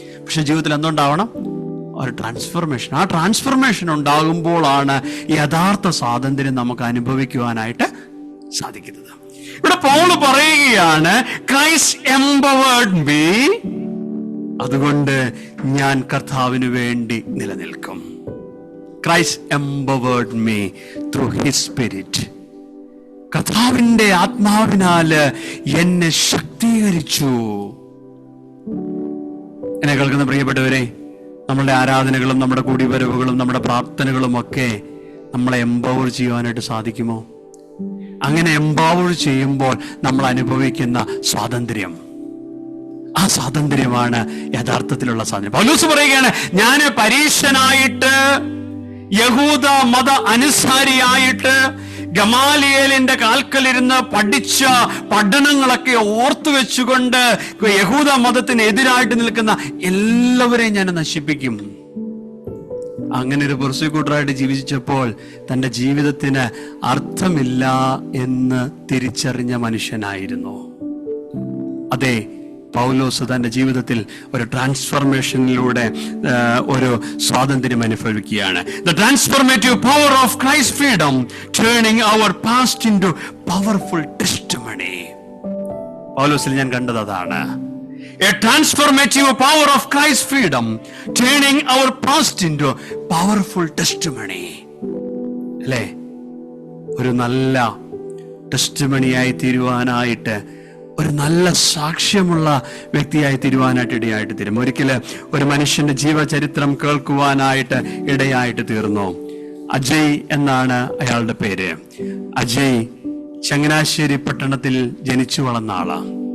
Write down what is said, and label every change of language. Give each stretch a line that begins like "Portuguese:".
Malayalam: പക്ഷെ ജീവിതത്തിൽ എന്തുണ്ടാവണം? ഒരു ട്രാൻസ്ഫോർമേഷൻ. ആ ട്രാൻസ്ഫോർമേഷൻ ഉണ്ടാകുമ്പോഴാണ് യഥാർത്ഥ സ്വാതന്ത്ര്യം നമുക്ക് അനുഭവിക്കുവാനായിട്ട് സാധിക്കുന്നത്. ഇവിടെ പൗൽ പറയുകയാണ്,
English: Christ empowered me,
Malayalam: അതുകൊണ്ട് ഞാൻ കർത്താവിന് വേണ്ടി നിലനിൽക്കും.
English: Christ empowered me through his spirit.
Malayalam: കർത്താവിന്റെ ആത്മാവിനാല് എന്നെ ശക്തീകരിച്ചു. എന്നെ കേൾക്കുന്ന പ്രിയപ്പെട്ടവരെ, നമ്മളുടെ ആരാധനകളും നമ്മുടെ കൂടിവരവുകളും നമ്മുടെ പ്രാർത്ഥനകളും ഒക്കെ നമ്മളെ എംപവർ ചെയ്യുവാനായിട്ട് സാധിക്കുമോ? അങ്ങനെ എംപവർ ചെയ്യുമ്പോൾ നമ്മൾ അനുഭവിക്കുന്ന സ്വാതന്ത്ര്യം, ആ സ്വാതന്ത്ര്യമാണ് യഥാർത്ഥത്തിലുള്ള സ്വാതന്ത്ര്യം. പൗലോസ് പറയുകയാണ്, ഞാൻ പരീശനായിട്ട് യഹൂദ മത അനുസാരിയായിട്ട് ഗമാലിയേലിന്റെ കാൽക്കലിരുന്ന് പഠിച്ച പഠനങ്ങളൊക്കെ ഓർത്തു വെച്ചുകൊണ്ട് യഹൂദ മതത്തിന് എതിരായിട്ട് നിൽക്കുന്ന എല്ലാവരെയും ഞാൻ നശിപ്പിക്കും. അങ്ങനെ ഒരു പ്രോസിക്യൂട്ടറായിട്ട് ജീവിച്ചപ്പോൾ തന്റെ ജീവിതത്തിന് അർത്ഥമില്ല എന്ന് തിരിച്ചറിഞ്ഞ മനുഷ്യനായിരുന്നു. അതെ, പൗലോസ് തന്റെ ജീവിതത്തിൽ ഒരു ട്രാൻസ്ഫർമേഷനിലൂടെ ഒരു സ്വാതന്ത്ര്യം അനുഭവിക്കുകയാണ്.
English: The transformative power of Christ's freedom, turning our past into powerful testimony.
Malayalam: പൗലോസിൽ ഞാൻ കണ്ടത് അതാണ്.
English: A transformative power of Christ's freedom, turning our past into powerful testimony.
Malayalam: അല്ലേ? ഒരു നല്ല ടെസ്റ്റിമണിയായി തീരുവാനായിട്ട്, ഒരു നല്ല സാക്ഷ്യമുള്ള വ്യക്തിയായി തീരുവാനായിട്ട് ഇടയായിട്ട് തീരും. ഒരിക്കല് ഒരു മനുഷ്യന്റെ ജീവചരിത്രം കേൾക്കുവാനായിട്ട് ഇടയായിട്ട് തീർന്നു. അജയ് എന്നാണ് അയാളുടെ പേര്. അജയ് ചങ്ങനാശ്ശേരി പട്ടണത്തിൽ ജനിച്ചു വളർന്ന ആളാണ്.